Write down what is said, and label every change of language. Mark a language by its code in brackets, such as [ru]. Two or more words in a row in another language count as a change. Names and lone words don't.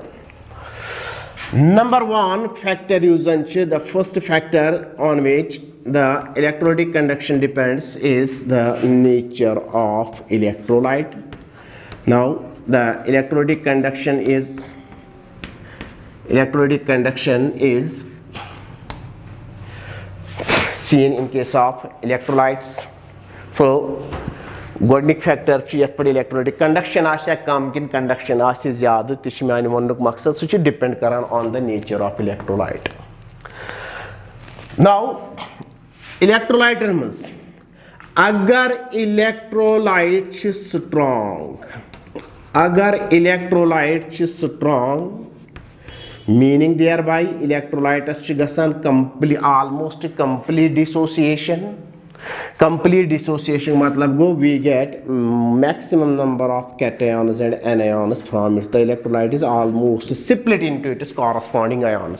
[en] Number one factor usanche the first factor on which the electrolytic conduction depends is the nature of electrolyte. Now the electrolytic conduction is seen in case of electrolytes. [ks] So गोडनिक फैक्टर च यथ पे [en] electrolytic conduction [ks] आसे कम किन कंडक्शन आसे ज्यादा तिश मान वनुक मकसद सु डिपेंड करान [en] on the nature of electrolyte. नाउ [ks] इलेक्ट्रोलाइटन मज अगर इलेक्ट्रोलाइट च स्ट्रांग [en] meaning thereby electrolytes [ks] ch gasan [en] almost complete dissociation [ks] matlab go [en] we get maximum number of cations and anions from it. The electrolyte is almost split into its corresponding ions.